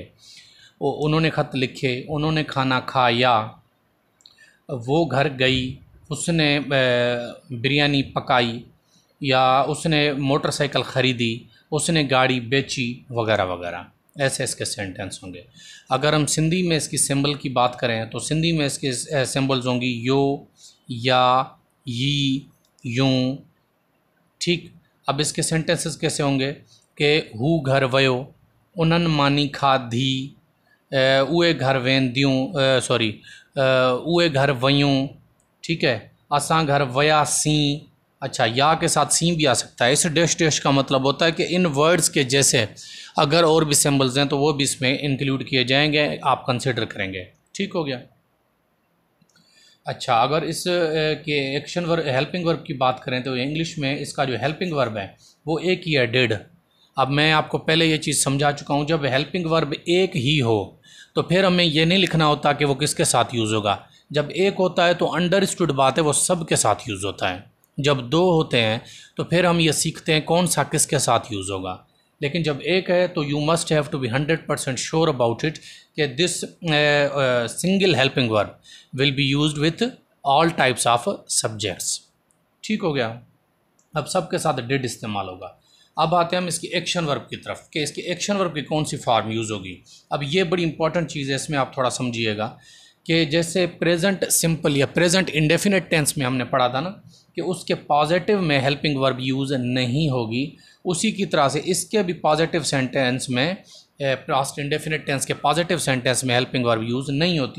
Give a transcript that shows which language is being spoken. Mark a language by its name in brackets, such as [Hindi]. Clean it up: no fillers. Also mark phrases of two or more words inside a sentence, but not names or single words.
[Hindi] उन्होंने ख़त लिखे, उन्होंने खाना खाया, वो घर गई, उसने बिरयानी पकाई, या उसने मोटरसाइकिल ख़रीदी, उसने गाड़ी बेची, वगैरह वगैरह. ऐसे इसके सेंटेंस होंगे. अगर हम सिंधी में इसकी सिंबल की बात करें तो सिंधी में इसके सिंबल्स होंगी यो, या, यी, यूं. ठीक. अब इसके सेंटेंसेस कैसे होंगे कि [Sindhi] हू घर वयो, उन्हनि मानी खाधी, उहे घर वेंदियूं, उहे घर वयूं. [Hindi] ठीक है. [Sindhi] असां घर वयासीं. [Hindi] अच्छा, या के साथ सी भी आ सकता है. इस डैश का मतलब होता है कि इन वर्ड्स के जैसे अगर और भी सिंबल्स हैं तो वो भी इसमें इंक्लूड किए जाएंगे, आप कंसिडर करेंगे. ठीक हो गया. अच्छा, अगर इस के [English] action verb helping verb [Hindi] की बात करें तो इंग्लिश में इसका जो [English] helping verb [Hindi] है वो एक ही है, डिड. अब मैं आपको पहले ये चीज़ समझा चुका हूँ, जब [English] helping verb [Hindi] एक ही हो तो फिर हमें ये नहीं लिखना होता कि वो किसके साथ यूज़ होगा. जब एक होता है तो अंडरस्टूड बात है, वो सब के साथ यूज़ होता है. जब दो होते हैं तो फिर हम ये सीखते हैं कौन सा किसके साथ यूज़ होगा. लेकिन जब एक है तो [English] you must have to be 100% sure about it कि this single helping verb will be used with all types of subjects. [Hindi] ठीक हो गया. अब सबके साथ डिड इस्तेमाल होगा. अब आते हैं हम इसकी [English] action verb [Hindi] की तरफ कि इसकी [English] action verb [Hindi] की कौन सी फॉर्म यूज़ होगी. अब ये बड़ी इंपॉर्टेंट चीज़ है, इसमें आप थोड़ा समझिएगा कि जैसे [English] present simple [Hindi] या [English] present indefinite tense [Hindi] में हमने पढ़ा था ना कि उसके पॉजिटिव में [English] helping verb [Hindi] यूज़ नहीं होगी, उसी की तरह से इसके भी [English] positive sentence [Hindi] में, [English] past indefinite tense [Hindi] के [English] positive sentence [Hindi] में [English] helping verb [Hindi] यूज़ नहीं होती.